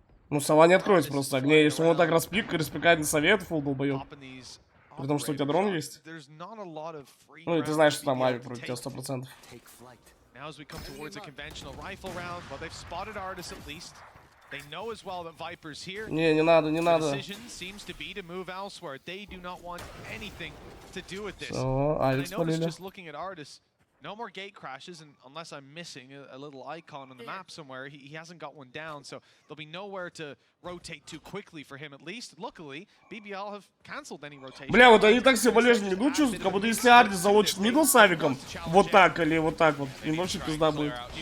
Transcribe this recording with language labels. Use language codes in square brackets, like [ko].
[ru] Ну, сова не откроется просто огней. Если он вот так распикает на совет, фулл долбоёб. При том, что у тебя дрон есть. Ну и ты знаешь, что там авик против тебя 100%. [en] Now as we come towards a conventional rifle round, well, they've spotted Artis at least. They know as well that Viper's here. [ru] Не надо, не надо. [en] The decision seems to be to move elsewhere. They do not want anything to do with this. [ru] Всё, авик спалили. [en] Just looking at Artis, no more gate crashes, and unless I'm missing a little icon on the map somewhere, he hasn't got one down, so there'll be nowhere to rotate too quickly for him at least. Luckily, BBL have cancelled any rotation. [ru] Бля, вот они так себе болезненно миду чувствуют, как будто если Ардис залочит мидл с авиком, вот так или вот так вот, им вообще пизда будет.